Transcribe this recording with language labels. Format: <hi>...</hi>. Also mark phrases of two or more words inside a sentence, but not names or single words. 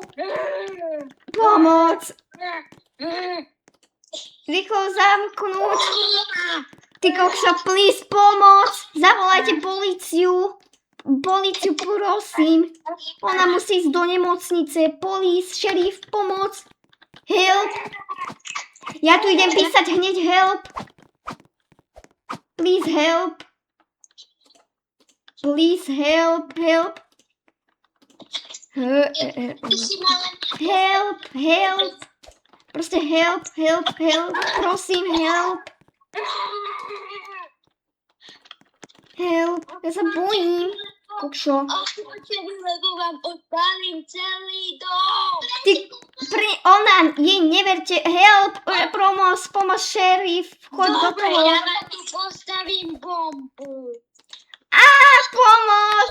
<sk>Pomoc. Rýchlo zamknúť. Ty kokšo, please, pomoc. Zavolajte políciu. Políciu, prosím. Ona musí ísť do nemocnice. Police, šerif, pomoc. Help. Ja tu idem písať hneď help.</sk> <en>Please help. Please help. Help.</en> <sk>Proste help. Prosím, help. Help. Ja sa bojím. Kokšo. Lebo vám odpálim celý dom. Ona, jej neverte. Help. Pomoc, šerif. Choď do Dobre, toho. ja vám tu postavím bombu. Pomoc.</sk>